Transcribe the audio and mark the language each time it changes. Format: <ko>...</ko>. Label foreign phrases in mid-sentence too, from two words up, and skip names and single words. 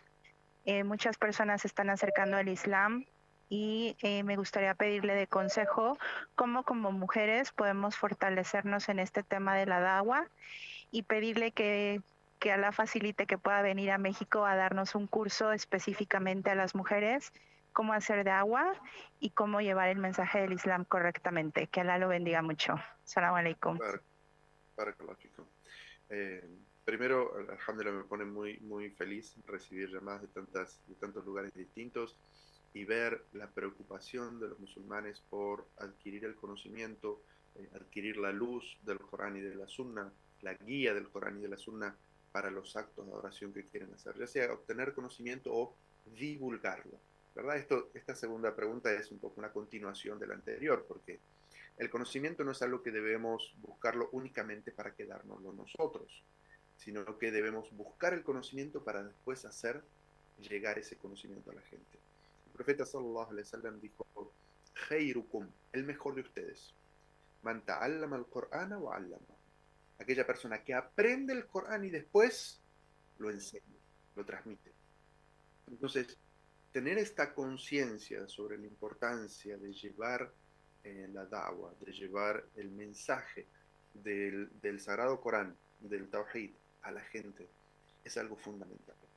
<es>Muchas personas se están acercando al Islam y me gustaría pedirle de consejo cómo como mujeres podemos fortalecernos en este tema de la dawa y pedirle que Alá facilite que pueda venir a México a darnos un curso específicamente a las mujeres, cómo hacer dawa y cómo llevar el mensaje del Islam correctamente. Que Alá lo bendiga mucho.</es> <ar>سلام عليكم. بارك الله فيكم.</ar> <es>Primero, alhamdulillah, me pone muy feliz recibir llamadas de tantos lugares distintos y ver la preocupación de los musulmanes por adquirir el conocimiento, adquirir la luz del Corán y de la Sunna, la guía del Corán y de la Sunna para los actos de adoración que quieren hacer, ya sea obtener conocimiento o divulgarlo, ¿verdad? Esta segunda pregunta es un poco una continuación de la anterior, porque el conocimiento no es algo que debemos buscarlo únicamente para quedárnoslo nosotros, sino que debemos buscar el conocimiento para después hacer llegar ese conocimiento a la gente. El profeta</es> <ar>صلى الله عليه وسلم</ar> <es>dijo: "Khairukum", el mejor de ustedes,</es> <ar>من تعلم القرآن وعلم,</ar> <es>aquella persona que aprende el Corán y después lo enseña, lo transmite. Entonces, tener esta conciencia sobre la importancia de llevar la da'wa, de llevar el mensaje del Sagrado Corán, del Tawhid, a la gente, es algo fundamental.</es>